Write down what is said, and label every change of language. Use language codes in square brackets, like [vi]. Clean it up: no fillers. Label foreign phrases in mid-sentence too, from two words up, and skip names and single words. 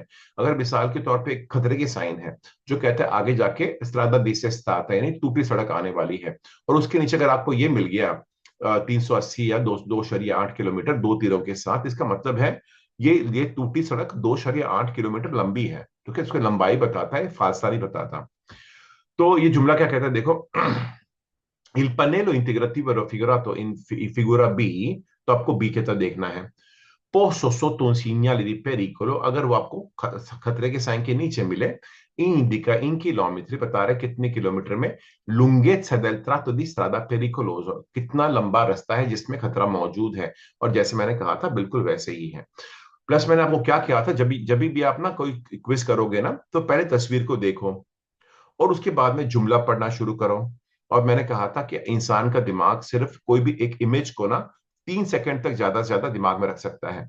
[ur] اگر مثال کے طور پہ ایک خطرے کی سائن ہے جو کہتا ہے آگے جا کے [it] strada dissestata [ur] ہے، یعنی ٹوٹی سڑک آنے والی ہے، اور اس کے نیچے اگر آپ کو یہ مل گیا 380 یا 2.8 کلومیٹر، 2 تیروں کے ساتھ، اس کا مطلب ہے یہ ٹوٹی سڑک 2.8 کلومیٹر لمبی ہے، کیونکہ اس کو لمبائی بتاتا ہے، فاصلہ نہیں بتاتا. تو یہ جملہ کیا کہتا ہے، دیکھو. [it] Il pannello integrativo raffigurato in figura B, [ur] تو آپ کو بی کے طرح دیکھنا ہے. [it] posto sotto un segnale di pericolo, [ur] اگر وہ آپ کو خطرے کے سائن کے نیچے ملے, [it] indica in chilometri, [ur] بتا رہا ہے کتنے کلومیٹر میں, [it] lunghezza del tratto di strada pericoloso, [ur] کتنا لمبا راستہ ہے جس میں خطرہ موجود ہے. اور جیسے میں نے کہا تھا، بالکل ویسے ہی ہے۔ پلس میں نے آپ کو کیا کیا تھا، جب بھی آپ نا کوئی کوئز کرو گے نا، تو پہلے تصویر کو دیکھو اور اس کے بعد میں جملہ پڑھنا شروع کرو. اور میں نے کہا تھا کہ انسان کا دماغ صرف کوئی بھی ایک امیج کو نا 3 سیکنڈ تک زیادہ سے زیادہ دماغ میں رکھ سکتا ہے.